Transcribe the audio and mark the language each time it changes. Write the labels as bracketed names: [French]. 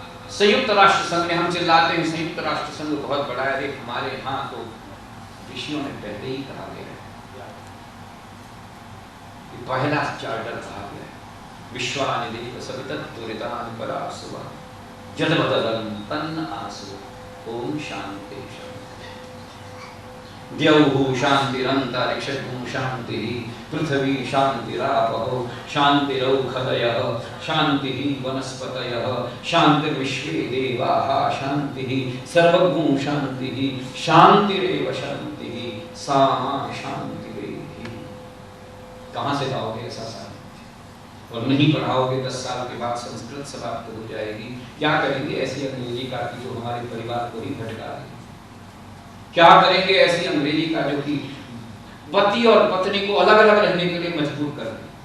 [Hindi] संयुक्त राष्ट्र संघ ने। हम चिल्लाते हैं संयुक्त राष्ट्र संघ बहुत बड़ा है, हमारे यहाँ तो ऋषियों ने पहले ही कहा गया, पहला चार्टर कहा गया [Sanskrit] विश्वानि देव सवितत्तुरितानि परासुवा जदवदलं तन्न आसु। ओम शांति शांति। द्यौः शान्तिरन्तरिक्षं शान्तिः, पृथ्वी शान्तिरापः शान्तिरौषधयः, शान्तिः वनस्पतयः, शान्तिर्विश्वे देवाः, शान्तिः सर्वभूत शान्तिः, शान्तिरेव शान्तिः सा मा शान्तिरेधि। [Hindi] कहाँ से पाओगे ऐसा शांति? और नहीं पढ़ाओगे 10 साल के बाद संस्कृत समाप्त हो जाएगी। क्या करेंगे ऐसी अंग्रेजी का कि जो हमारे परिवार को ही भटका रही? क्या करेंगे ऐसी अंग्रेजी का जो कि पति और पत्नी को अलग अलग रहने के लिए मजबूर कर दे?